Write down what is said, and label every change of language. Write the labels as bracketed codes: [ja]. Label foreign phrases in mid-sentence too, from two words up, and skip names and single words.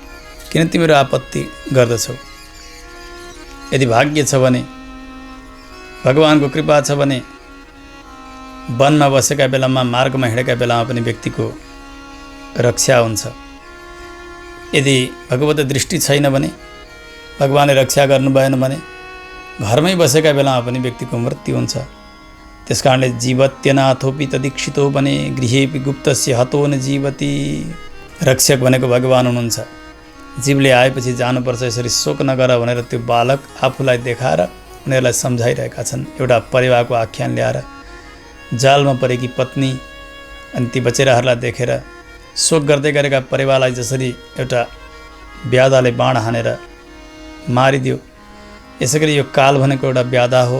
[ne] किन तिमीहरू आपत्ति गर्दछौ? यदि भाग्य छ भने, भगवानको कृपा छ भने वनमा बसेका बेलामा, मार्गमा हिँडेका बेलामा पनि व्यक्तिको रक्षा हुन्छ। यदि भगवत दृष्टि छैन भने, भगवानले रक्षा गर्नु भएन भने घरमै बसेका बेलामा पनि व्यक्तिको मृत्यु हुन्छ। त्यस कारणले [sa] जीवत्यनाथोपि तदीक्षितो भने गृहेपि गुप्तस्य हतो न जीवति। [ne] रक्षक भनेको भगवान हुनुहुन्छ। जीवले आएपछि जानुपर्छ, यसरी शोक नगर भनेर त्यो बालक आफूलाई देखाएर उनीहरूलाई सम्झाइरहेका छन्। एउटा परेवाको आख्यान ल्याएर जालमा परेकी पत्नी अनि ती बचेराहरूलाई देखेर शोक गर्दै गरेका परेवालाई जसरी एउटा ब्यादाले बाण हानेर मारिदियो, यसै गरी यो काल भनेको एउटा ब्यादा हो।